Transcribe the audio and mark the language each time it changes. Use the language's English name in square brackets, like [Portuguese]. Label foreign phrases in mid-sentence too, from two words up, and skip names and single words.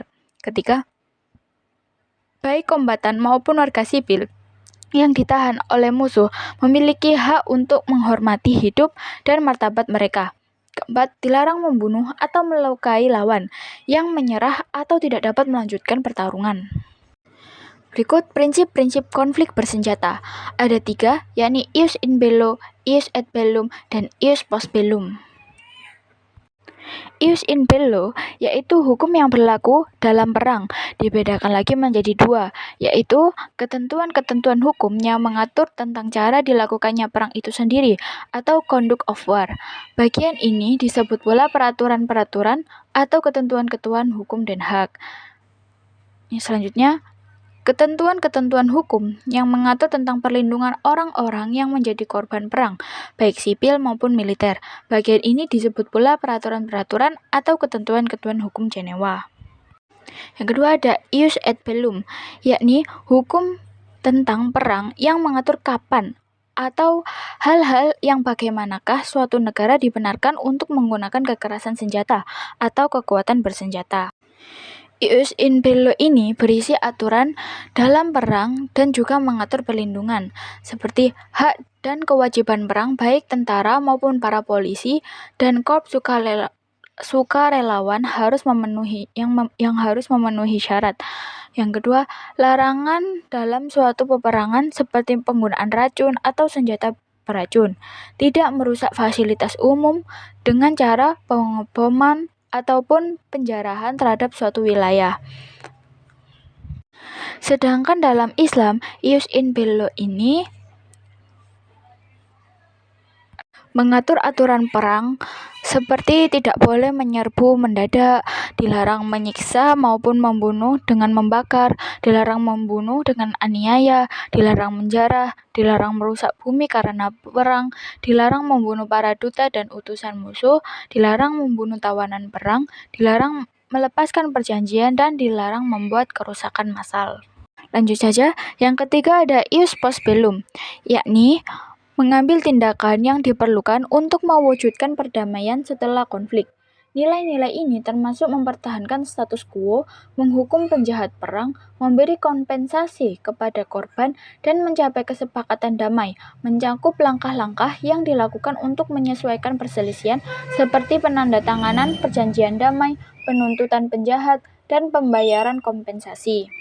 [Indonesian] Ketiga, baik kombatan maupun warga sipil yang ditahan oleh musuh memiliki hak untuk menghormati hidup dan martabat mereka. Keempat, dilarang membunuh atau melukai lawan yang menyerah atau tidak dapat melanjutkan pertarungan. Berikut prinsip-prinsip konflik bersenjata. Ada 3, yakni [Latin] ius in bello, ius et bellum, [Indonesian] dan [Latin] ius post bellum. Ius in bello [Indonesian] yaitu hukum yang berlaku dalam perang, dibedakan lagi menjadi 2, yaitu ketentuan-ketentuan hukum yang mengatur tentang cara dilakukannya perang itu sendiri atau [English] conduct of war. [Indonesian] Bagian ini disebut pula peraturan-peraturan atau ketentuan-ketentuan hukum dan hak. Selanjutnya, ketentuan-ketentuan hukum yang mengatur tentang perlindungan orang-orang yang menjadi korban perang, baik sipil maupun militer. Bagian ini disebut pula peraturan-peraturan atau ketentuan-ketentuan hukum Jenewa. Yang kedua ada [Latin] ius et bellum, [Indonesian] yakni hukum tentang perang yang mengatur kapan atau hal-hal yang bagaimanakah suatu negara dibenarkan untuk menggunakan kekerasan senjata atau kekuatan bersenjata. [Latin] Ius in Bello [Indonesian] ini berisi aturan dalam perang dan juga mengatur perlindungan, seperti hak dan kewajiban perang baik tentara maupun para polisi dan korps sukarelawan harus memenuhi yang harus memenuhi syarat. Yang kedua, larangan dalam suatu peperangan seperti penggunaan racun atau senjata beracun, tidak merusak fasilitas umum dengan cara pengeboman ataupun penjarahan terhadap suatu wilayah. Sedangkan dalam Islam, [Latin] ius in bello [Indonesian] ini mengatur aturan perang seperti tidak boleh menyerbu mendadak, dilarang menyiksa maupun membunuh dengan membakar, dilarang membunuh dengan aniaya, dilarang menjarah, dilarang merusak bumi karena perang, dilarang membunuh para duta dan utusan musuh, dilarang membunuh tawanan perang, dilarang melepaskan perjanjian, dan dilarang membuat kerusakan massal. Lanjut saja, yang ketiga ada [Latin] ius post bellum, [Indonesian] yakni mengambil tindakan yang diperlukan untuk mewujudkan perdamaian setelah konflik. Nilai-nilai ini termasuk mempertahankan [Latin] status quo, [Indonesian] menghukum penjahat perang, memberi kompensasi kepada korban, dan mencapai kesepakatan damai, mencakup langkah-langkah yang dilakukan untuk menyesuaikan perselisihan seperti penandatanganan perjanjian damai, penuntutan penjahat, dan pembayaran kompensasi.